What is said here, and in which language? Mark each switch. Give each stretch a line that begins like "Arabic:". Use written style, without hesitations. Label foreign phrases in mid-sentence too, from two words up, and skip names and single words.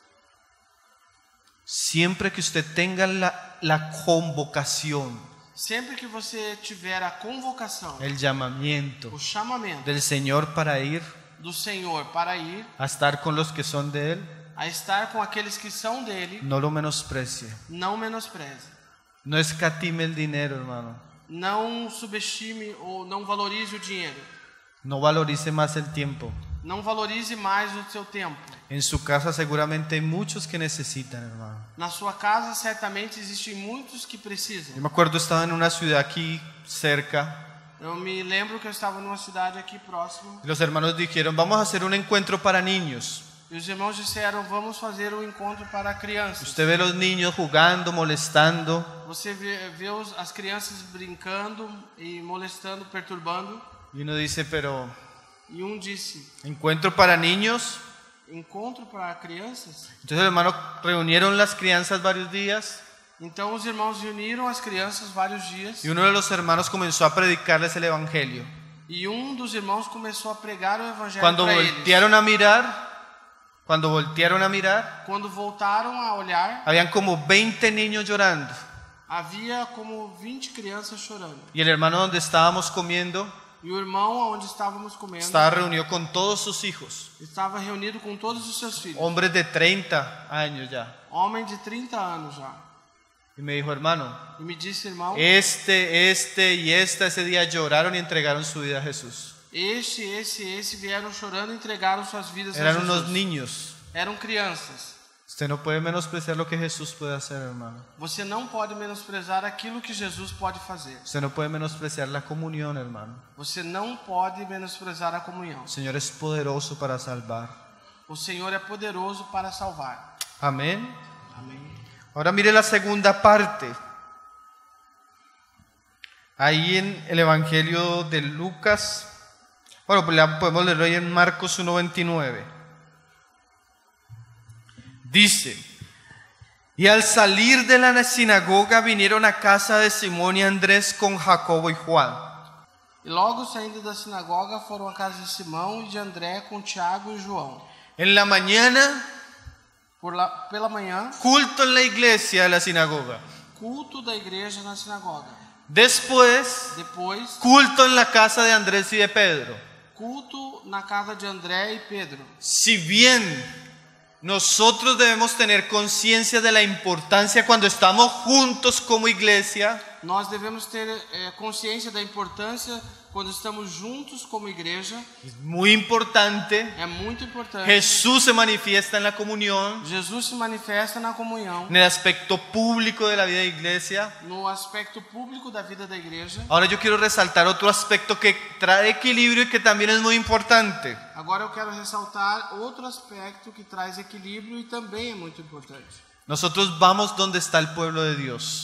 Spanish: Siempre que usted tenga la convocación,
Portuguese: Sempre que você tiver a convocação,
Spanish: el llamamiento
Portuguese: o chamamento
Spanish: del Señor para ir
Portuguese: do Senhor para ir
Spanish: a estar con los que son de Él,
Portuguese: a estar com aqueles que são dele,
Spanish: no lo menosprecie.
Portuguese: não menospreze.
Spanish: No escatime el dinero, hermano.
Portuguese: Não subestime ou não valorize o dinheiro.
Spanish: No valorice más el tiempo.
Portuguese: Não valorize mais o seu tempo.
Spanish: En su casa seguramente hay muchos que necesitan, hermano.
Portuguese: Na sua casa certamente existem muitos que
Spanish: Yo
Portuguese: precisam.
Spanish: me acuerdo, estaba en una ciudad aquí cerca
Portuguese: Eu me lembro que eu estava numa cidade aqui próxima
Spanish: y los hermanos dijeron, vamos a hacer un encuentro para niños.
Portuguese: e os irmãos disseram, vamos fazer um encontro para crianças.
Spanish: Usted ve los niños jugando, molestando,
Portuguese: Você vê as crianças brincando e molestando, perturbando.
Spanish: y uno dice, pero
Portuguese: E um disse,
Spanish: encuentro para niños.
Portuguese: encontro para crianças?
Spanish: Entonces los hermanos reunieron las crianzas varios días
Portuguese: Então os irmãos reuniram as crianças vários dias
Spanish: y uno de los hermanos comenzó a predicarles el evangelio.
Portuguese: e um dos irmãos começou a pregar o evangelho
Spanish: Cuando
Portuguese: para eles.
Spanish: voltearon a mirar,
Portuguese: Quando voltaram a olhar,
Spanish: habían como 20 niños llorando.
Portuguese: havia como 20 crianças chorando.
Spanish: Y el hermano donde estábamos comiendo
Portuguese: E o irmão onde estávamos comendo
Spanish: estaba reunido con todos sus hijos,
Portuguese: estava reunido com todos os seus filhos.
Spanish: hombres de 30 años ya.
Portuguese: Homem de 30 anos já.
Spanish: Y me dijo, hermano,
Portuguese: E me disse, irmão,
Spanish: ese día lloraron y entregaron su vida a Jesús.
Portuguese: esse vieram chorando e entregaram suas vidas a
Spanish: Eran
Portuguese: Jesus.
Spanish: unos niños.
Portuguese: Eram crianças.
Spanish: Usted no puede menospreciar lo que Jesús puede hacer, hermano.
Portuguese: Você não pode menosprezar aquilo que Jesus pode fazer.
Spanish: Usted no puede menospreciar la comunión, hermano.
Portuguese: Você não pode menosprezar a comunhão.
Spanish: El Señor es poderoso para salvar.
Portuguese: O Senhor é poderoso para salvar.
Spanish: Amén.
Portuguese: Amém.
Spanish: Ahora mire la segunda parte. Ahí en el Evangelio de Lucas, bueno, pues podemos leerlo ahí en Marcos 1:29. Dice, y al salir de la sinagoga vinieron a casa de Simón y Andrés con Jacobo y Juan.
Portuguese: E logo saindo da sinagoga foram à casa de Simão e de André com Tiago e João.
Spanish: En la mañana,
Portuguese: Pela manhã,
Spanish: culto en la iglesia de la sinagoga.
Portuguese: culto da igreja na sinagoga.
Spanish: Después,
Portuguese: Depois,
Spanish: culto en la casa de Andrés y de Pedro.
Portuguese: culto na casa de André e Pedro.
Spanish: Si bien nosotros debemos tener conciencia de la importancia cuando estamos juntos como iglesia,
Portuguese: Nós devemos ter consciência da importância quando estamos juntos como igreja.
Spanish: es muy importante.
Portuguese: É muito importante.
Spanish: Jesús se manifiesta en la comunión,
Portuguese: Jesus se manifesta na comunhão,
Spanish: en el aspecto público de la vida de iglesia.
Portuguese: no aspecto público da vida da igreja.
Spanish: Ahora yo quiero resaltar otro aspecto que trae equilibrio y que también es muy importante.
Portuguese: Agora eu quero ressaltar outro aspecto que traz equilíbrio e também é muito importante.
Spanish: Nosotros vamos donde está el pueblo de Dios